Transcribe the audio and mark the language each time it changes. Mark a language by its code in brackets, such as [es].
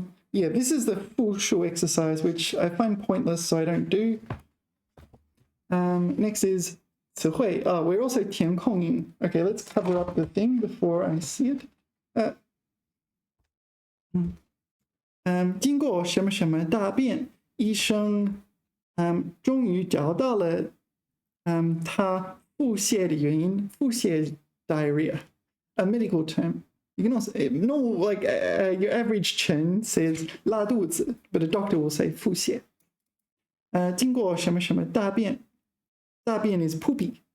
[en] Yeah, this is the full shu exercise, which I find pointless, so I don't do. Next is 词汇.Oh, we're also 填空音. Okay, let's cover up the thing before I see it. [zh] 经过什么什么大便，医生终于找到了他腹泻的原因。 [en] 腹泻 diarrhea, a medical term. You can also like your average Chen says 拉肚子, but a doctor will say 腹泻。 [zh] 经过什么什么大便，大便 [en] is poopy.